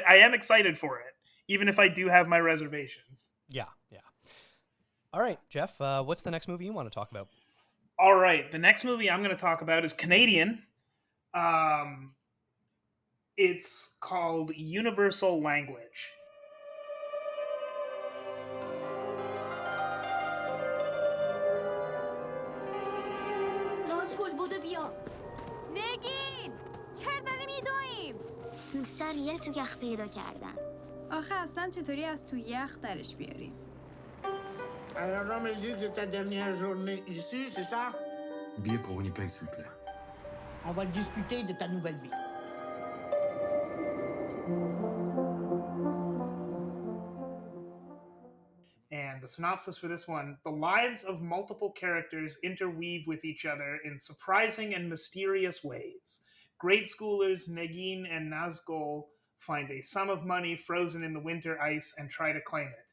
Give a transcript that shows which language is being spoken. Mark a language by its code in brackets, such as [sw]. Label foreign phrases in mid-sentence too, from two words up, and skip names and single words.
[en] I am excited for it, even if I do have my reservations. Yeah. All right, Jeff, what's the next movie you want to talk about? All right, the next movie I'm going to talk about is Canadian. It's called Universal Language. [fa] نازگل بودو بیا نگین چرا داریم میدویم؟ سر یل تو یخ پیدا کردن. آخه اصلا چطوری از تو یخ درش بیاریم؟ [fr] Alors on me dit que ta dernière journée ici, c'est ça? Billet pour Winnipeg, s'il vous plaît. On va discuter de ta nouvelle vie. [en] And the synopsis for this one: the lives of multiple characters interweave with each other in surprising and mysterious ways. Grade schoolers Negin and Nazgul find a sum of money frozen in the winter ice and try to claim it.